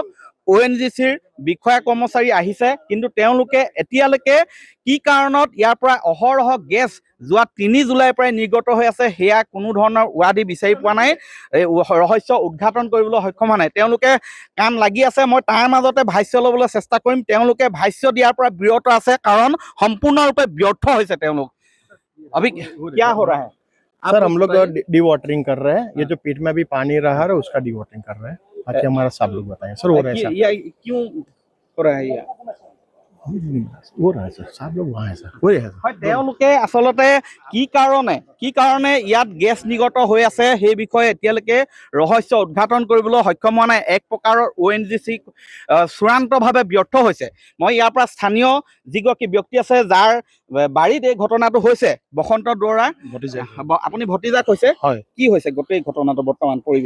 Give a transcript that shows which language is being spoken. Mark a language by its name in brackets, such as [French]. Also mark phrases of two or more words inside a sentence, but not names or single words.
[Assamese] ONGCৰ বিষয়া কৰ্মচাৰী আহিছে, কিন্তু তেওঁলোকে এতিয়ালৈকে কি কাৰণত ইয়াৰ পৰা অহৰহ গেছ যোৱা 3 জুলাইৰ পৰাই নিৰ্গত হৈ আছে সেয়া কোনো ধৰণৰ উৱাদি বিচাৰি পোৱা নাই, ৰহস্য উদ্ঘাটন কৰিবলৈ সক্ষম হোৱা নাই। তেওঁলোকে কাম লাগি আছে, মই তাৰ মাজতে ভাষ্য ল'বলৈ চেষ্টা কৰিম। তেওঁলোকে ভাষ্য দিয়াৰ পৰা বিৰত আছে কাৰণ সম্পূৰ্ণৰূপে ব্যৰ্থ হৈছে তেওঁলোক। [Hindi] अभी क्या हो रहा है? सर हम लोग डी वाटरिंग कर रहे हैं। ये जो पेट में अभी पानी रहा है उसका डी वाटरिंग कर रहे हैं। बाकी हमारा सब लोग बताएं सर। हो रहा है सर, क्यों हो रहा है ये? हो रहा है सर, सब लोग वहाँ है सर, हो रहा है सर। [Assamese] তেওঁলোকে আচলতে কি কাৰণে ইয়াত গেছ নিৰ্গত হৈ আছে সেই বিষয়ে এতিয়ালৈকে ৰহস্য উদ্ঘাটন কৰিবলৈ সক্ষম হোৱা নাই। এক প্ৰকাৰৰ ONGC চূড়ান্তভাৱে ব্যৰ্থ হৈছে। মই ইয়াৰ পৰা স্থানীয় যিগৰাকী ব্যক্তি আছে যাৰ বাৰীত এই ঘটনাটো হৈছে, বসন্ত দুৱৰা, আপুনি ভতিজাক হৈছে, কি হৈছে গোটেই ঘটনাটো বৰ্তমান পৰিৱেশ?